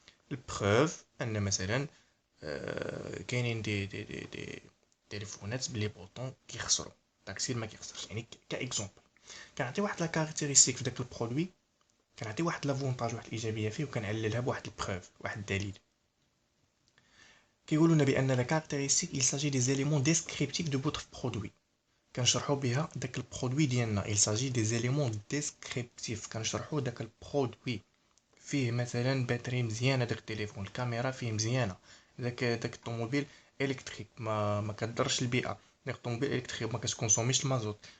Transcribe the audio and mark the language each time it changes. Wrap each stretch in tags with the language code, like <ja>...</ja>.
<ar>البروف ان مثلا كاينين دي تليفونات بلي بوطون كيخسروا، تاكتيل ما كيخسرش. يعني كاكزومبل كنعطي واحد لا كاركتيرستيك في داك البرودوي، كنعطي واحد لافونتاج، واحد الايجابيه فيه، وكنعللها بواحد البروف، واحد الدليل. كيقولوا لنا بان لا كاركتيرستيك</ar> <fr>il s'agit des éléments descriptifs de votre produit.</fr> <ar>كنشرحوا بها داك البرودوي ديالنا.</ar> <fr>il s'agit des éléments descriptifs،</fr> <ar>كنشرحوا داك البرودوي. فيه مثلا باتري مزيانه داك التليفون، الكاميرا فيه مزيانه، داك الطوموبيل الكتريك ما كضرش البيئه، داك الطوموبيل الكتريك ما كتكونسوميش المازوت.</ar>